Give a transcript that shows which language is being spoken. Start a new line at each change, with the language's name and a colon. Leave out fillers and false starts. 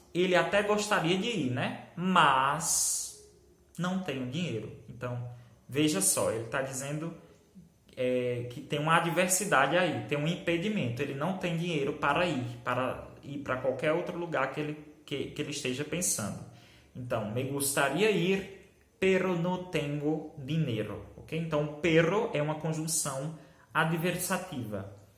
Portuguese: Ele até gostaria de ir, né? Mas não tenho dinheiro. Então, veja só, ele está dizendo que tem uma adversidade aí, tem um impedimento. Ele não tem dinheiro para ir para qualquer outro lugar que ele esteja pensando.
Spanish: Então, me gustaría ir, pero no tengo dinero.
Portuguese: Okay? Então, pero é uma conjunção adversativa.